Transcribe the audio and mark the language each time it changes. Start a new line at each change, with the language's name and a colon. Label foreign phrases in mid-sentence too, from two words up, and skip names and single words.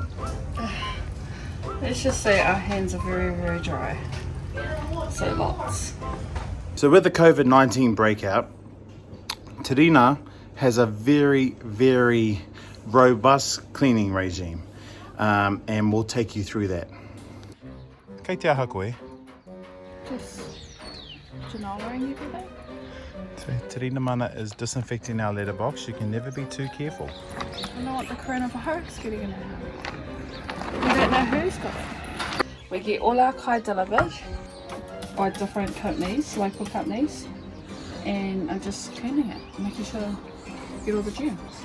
English: Let's just say our hands are very, very dry. So lots. So with the COVID-19 breakout, Te Rina has a very, very robust cleaning regime, and we'll take you through that.
Māori: Kei te aha koe.
English: Just journaling everything. So Te Rina mana is disinfecting our letterbox. You can never be too careful. I know what the coronavirus getting in our house. We don't know who's got it. We get all our kai delivered by different companies, local companies, and I'm just cleaning it, making sure I get all the germs.